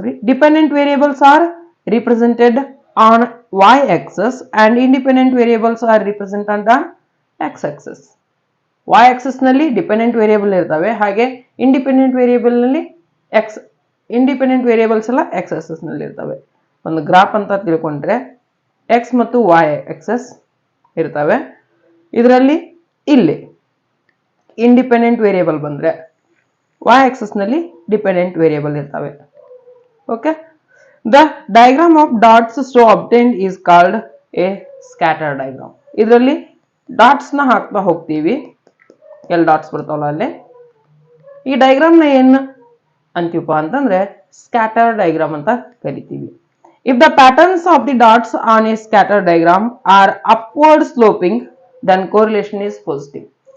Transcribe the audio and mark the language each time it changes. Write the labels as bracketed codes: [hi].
[en] Dependent variables are represented on y axis and independent variables are represented on x axis. [kn] y axis ನಲ್ಲಿ dependent variable ಇರ್ತವೆ, ಹಾಗೆ independent variable ನಲ್ಲಿ independent variables ಎಲ್ಲ x axis ನಲ್ಲಿ ಇರ್ತವೆ. ಒಂದು graph ಅಂತ ತಿಳ್ಕೊಂಡ್ರೆ x ಮತ್ತು y axis ಇರ್ತವೆ. ಇದರಲ್ಲಿ ಇಲ್ಲಿ ಇಂಡಿಪೆಂಡೆಂಟ್ ವೇರಿಯೇಬಲ್ ಬಂದ್ರೆ y axis ನಲ್ಲಿ ಡಿಪೆಂಡೆಂಟ್ ವೇರಿಯೇಬಲ್ ಇರ್ತವೆ. [en] Okay, the diagram of dots so obtained is called a scatter diagram. [kn] ಇದರಲ್ಲಿ ಡಾಟ್ಸ್ ನ ಹಾಕ್ತಾ ಹೋಗ್ತೀವಿ, ಎಲ್ಲಿ ಡಾಟ್ಸ್ ಬರ್ತಾವಲ್ಲ ಅಲ್ಲಿ. ಈ ಡಯಾಗ್ರಾಮ್ ನ ಏನ್ ಅಂತೀವಪ್ಪ ಅಂತಂದ್ರೆ ಸ್ಕ್ಯಾಟರ್ ಡಯಾಗ್ರಾಮ್ ಅಂತ ಕರಿತೀವಿ. [en] If the patterns of the dots on a scatter diagram are upward sloping then correlation is positive.